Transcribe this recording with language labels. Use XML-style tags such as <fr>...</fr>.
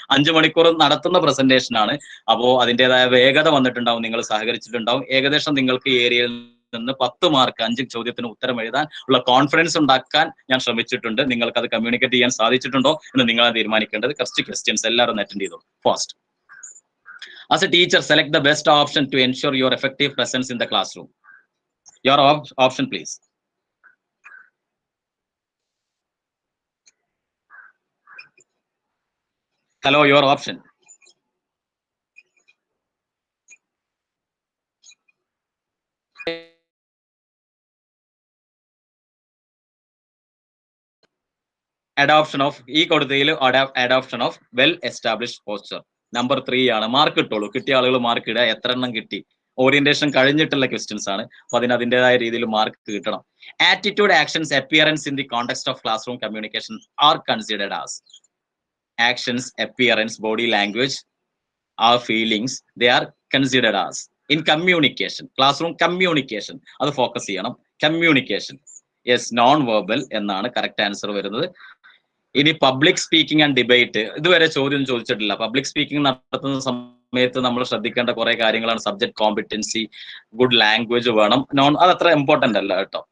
<ml>5 മണിക്കൂർ നടത്തുന്ന പ്രസന്റേഷൻ ആണ്. അപ്പോൾ അതിൻ്റെതായ വേഗത വന്നിട്ടുണ്ടാവും, നിങ്ങൾ സഹകരിച്ചിട്ടുണ്ടാവും. ഏകദേശം നിങ്ങൾക്ക് ഈ ഏരിയയിൽ നിന്ന് 10 മാർക്ക് 5 ചോദ്യത്തിന് ഉത്തരം എഴുതാൻ ഉള്ള കോൺഫിഡൻസ് ഉണ്ടാക്കാൻ ഞാൻ ശ്രമിച്ചിട്ടുണ്ട്. നിങ്ങൾക്ക് അത് കമ്മ്യൂണിക്കേറ്റ് ചെയ്യാൻ സാധിച്ചിട്ടുണ്ടോ എന്ന് നിങ്ങളാണ് തീരുമാനിക്കേണ്ടത്. കുറച്ച് ക്വസ്റ്റ്യൻസ് എല്ലാവരും അറ്റൻഡ് ചെയ്തു.</ml> <en>First, as a teacher, select the best option to ensure your effective presence in the classroom. Your option, please. Hello, your option. Adoption of adoption of well established posture. Number 3</en> <ml>ആണ്. Mark കിട്ടുള്ളൂ. കിട്ടിയ ആളുകൾ mark ഇടുക. എത്ര എണ്ണം കിട്ടി? Orientation കഴിഞ്ഞിട്ടുള്ള questions ആണ്. അപ്പൊ അതിന് അതിൻ്റെതായ രീതിയിൽ മാർക്ക് കിട്ടണം.</ml> <en>Attitude actions appearance in the context of classroom communication are considered as actions, appearance, body language, our feelings, they are considered as in communication, classroom communication.</en> <ml>അത് ഫോക്കസ് ചെയ്യണം. Communication, yes, non verbal എന്നാണ് correct answer വരുന്നത്. ഇനി public speaking and debate, ഇതുവരെ ചോദ്യം ചോദിച്ചിട്ടില്ല. Public speaking നടത്തുന്ന സമയത്ത് നമ്മൾ ശ്രദ്ധിക്കേണ്ട കുറെ കാര്യങ്ങളാണ്. സബ്ജക്ട് കോമ്പിറ്റൻസി, ഗുഡ് ലാംഗ്വേജ് വേണം. അത് അത്ര ഇമ്പോർട്ടന്റ് അല്ല കേട്ടോ.</ml>